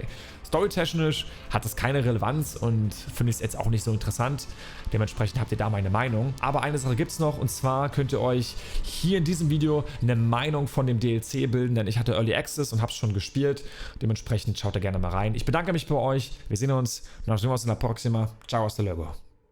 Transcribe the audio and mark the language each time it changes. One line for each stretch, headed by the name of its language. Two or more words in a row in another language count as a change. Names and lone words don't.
German: Storytechnisch hat es keine Relevanz und finde ich es jetzt auch nicht so interessant. Dementsprechend habt ihr da meine Meinung. Aber eine Sache gibt es noch, und zwar könnt ihr euch hier in diesem Video eine Meinung von dem DLC bilden, denn ich hatte Early Access und habe es schon gespielt. Dementsprechend schaut da gerne mal rein. Ich bedanke mich bei euch. Wir sehen uns.
Spanish: Nos vemos in la próxima. Ciao, hasta luego.